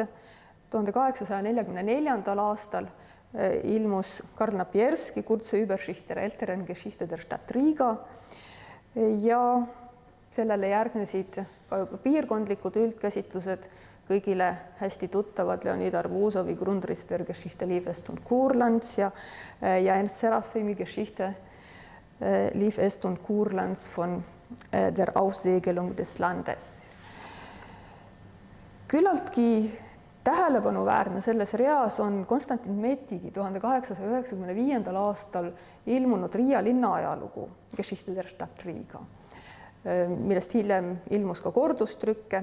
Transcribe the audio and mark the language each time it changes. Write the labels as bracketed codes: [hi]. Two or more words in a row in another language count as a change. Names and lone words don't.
[et] 1844. aastal ilmus Karl Napierski Kurze Übersicht der älteren Geschichte der Stadt Riga ja sellele järgnesid ka piirkondlikud üldkäsitlused, kõigile hästi tuttavad Leonid Arbuzovi Grundriss der Geschichte Liivest und Kurlands ja Ernst Serafimi Geschichte Liivest und Kurlands von der Aufsegelung des Landes. Küllaltki tähelepanuväärne selles reas on Konstantin Metigi 1895. aastal ilmunud Riia linna ajalugu Geschichte der Stadt Riga, millest hiljem ilmus ka kordustrükke.